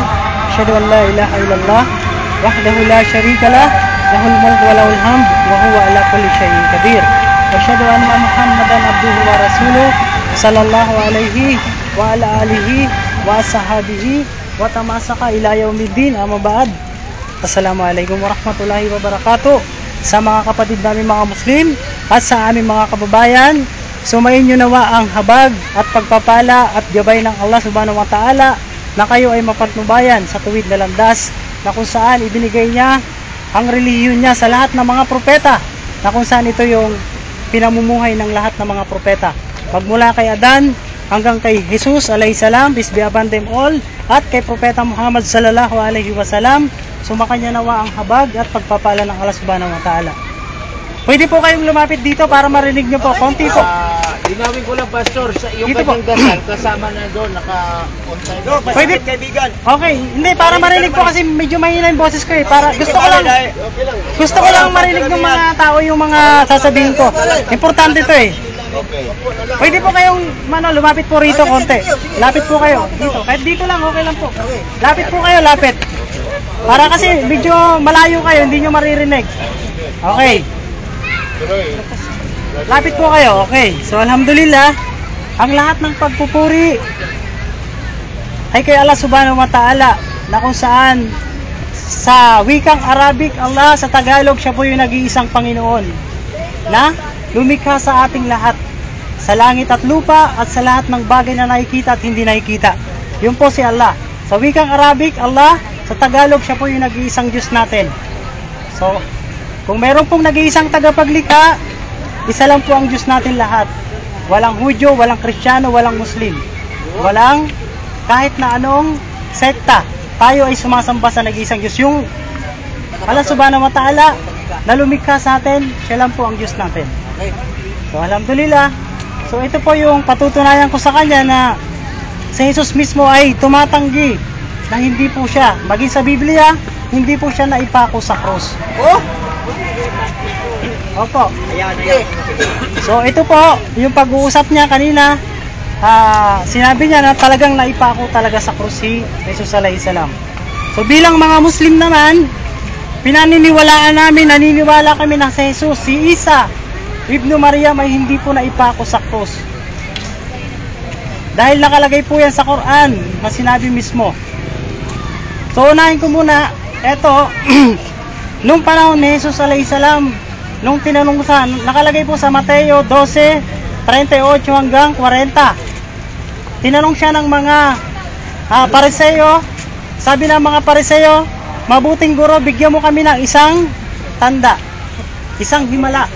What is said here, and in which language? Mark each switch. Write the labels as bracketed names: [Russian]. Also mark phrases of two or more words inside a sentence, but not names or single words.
[Arabic] أشهد أن لا إله إلا الله وحده لا شريك له له الملك وله الحمد وهو على كل شيء قدير. أشهد أن محمدا عبده ورسوله صلى الله عليه وعلى آله وأصحابه وتمسك إلى يوم الدين. أما بعد. السلام عليكم ورحمة الله وبركاته. [Filipino] Sa mga kapatid namin mga Muslim at sa aming mga kababayan, sumayin nyo nawa ang habag at pagpapala at gabay ng [Arabic] الله سبحانه وتعالى [Filipino] na kayo ay mapatnubayan sa tuwid na landas na kung saan ibinigay niya ang relihiyon niya sa lahat ng mga propeta, na kung saan ito yung pinamumuhay ng lahat ng mga propeta, magmula kay Adan hanggang kay Jesus [Arabic] عليه السلام, [English] peace be upon them all, [Filipino] at kay Propeta Muhammad [Arabic] صلى الله عليه وسلم. [Filipino] Sumakanya nawa ang habag at pagpapala ng [Arabic] الله سبحانه وتعالى. [Filipino] Pwede po kayong lumapit dito para marinig nyo po, konti po. Linawin ko lang, Pastor, sa iyong Dito kanyang dasal, kasama na doon, naka-on-time. Pwede. Kaibigan. Okay, hindi, para marinig po kasi medyo mahina yung boses ko Para gusto ko lang marinig ng mga tao yung mga sasabihin ko. Importante ito Okay. Pwede po kayong lumapit po rito konti. Lapit po kayo dito. Kahit dito lang, okay lang po. Lapit po kayo, lapit. Para kasi medyo malayo kayo, hindi nyo maririnig. Okay. Lapit po kayo. Okay. So alhamdulillah, ang lahat ng pagpupuri ay kay [Arabic] الله سبحانه وتعالى, [Filipino] na kung saan sa wikang Arabic Allah, sa Tagalog siya po yung nag-iisang Panginoon na lumikha sa ating lahat, sa langit at lupa at sa lahat ng bagay na nakikita at hindi nakikita. Yun po si Allah. Sa wikang Arabic Allah, sa Tagalog siya po yung nag-iisang Diyos natin. So kung meron pong nag-iisang tagapaglikha, Isa lang po ang Diyos natin lahat. Walang Hudyo, walang Kristiyano, walang Muslim. Walang kahit na anong sekta. Tayo ay sumasamba sa nag-iisang Diyos. Yung [Arabic] الله سبحانه وتعالى [Filipino] na lumikha sa atin, siya lang po ang Diyos natin. So alhamdulillah. So ito po yung patutunayan ko sa kanya na si Jesus mismo ay tumatanggi na hindi po siya, maging sa Biblia, hindi po siya naipako sa krus. Oh! Opo. Ayan. So ito po, yung pag-uusap niya kanina, sinabi niya na talagang naipako talaga sa krus si Jesus [Arabic] عليه السلام. [Filipino] So bilang mga Muslim naman, pinaniniwalaan namin, naniniwala kami na si Jesus, si Isa, Ibnu Maryam ay hindi po naipako sa krus. Dahil nakalagay po yan sa Quran na sinabi mismo. So unahin ko muna, eto, nung panahon ni Jesus [Arabic] عليه السلام, [Filipino] nung tinanong sa, nakalagay po sa Mateo 12:38 hanggang 40. Tinanong siya ng mga Pariseo, sabi ng mga Pariseo, mabuting guro, bigyan mo kami ng isang tanda, isang himala.